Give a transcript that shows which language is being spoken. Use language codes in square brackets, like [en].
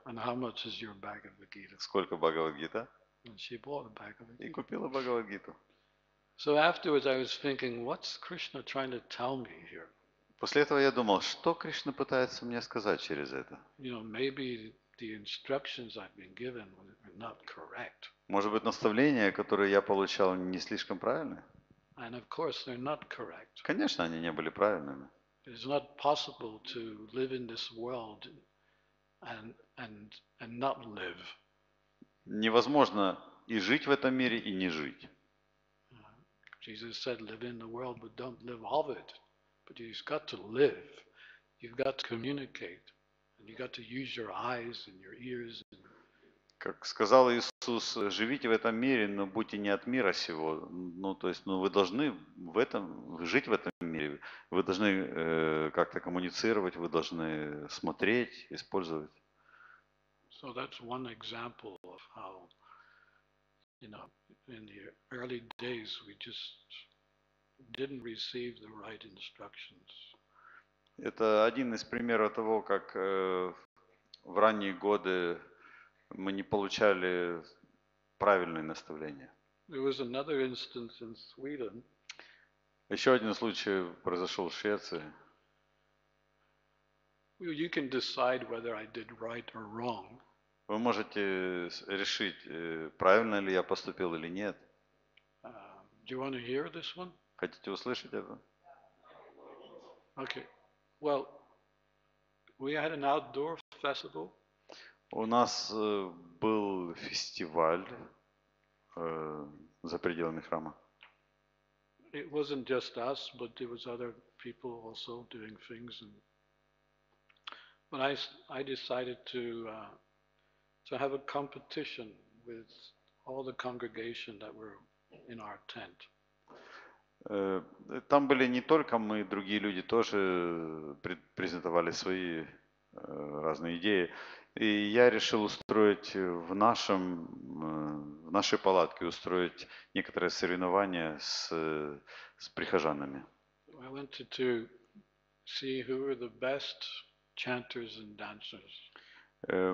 [en] And how much is your Bhagavad Gita? [ru] Сколько Бхагавад-гита? [en] And she bought a Bhagavad [ru] И [en] Gita. [ru] купила Бхагавад-гиту. [en] So afterwards I was thinking, what's Krishna trying to tell me here? [ru] После этого я думал, что Кришна пытается мне сказать через это. [en] Maybe the instructions I've been given are not correct. [ru] Может быть, наставления, которые я получал, не слишком правильные? [en] And of course they're not correct. [ru] Конечно, они не были правильными. [en] It is not possible to live in this world and not live. [ru] Невозможно и жить в этом мире, и не жить. [en] Jesus said, live in the world, but don't live of it. But you've got to live. You've got to communicate. And you've got to use your eyes and your ears. [ru] Как сказал Иисус, живите в этом мире, но будьте не от мира сего. Вы должны жить в этом мире. Вы должны как-то коммуницировать, вы должны смотреть, использовать. [en] So that's one example of how, in the early days, we just didn't receive the right instructions. [ru] Это один из примеров того, как в ранние годы мы не получали правильные наставления. [en] There was another instance in Sweden. [ru] Еще один случай произошел в Швеции. [en] You can decide whether I did right or wrong. [ru] Вы можете решить, правильно ли я поступил или нет. [en] Do you want to hear this one? [ru] Хотите услышать это? [en] Okay. Well, we had an outdoor festival. [ru] У нас был фестиваль за пределами храма. [en] It wasn't just us, but there was other people also doing things. But I decided to have a competition with all the congregation that were in our tent. [ru] Там были не только мы, другие люди тоже презентовали свои разные идеи. И я решил устроить в нашей палатке устроить некоторые соревнования с прихожанами. [en] I wanted to see who were the best chanters and dancers.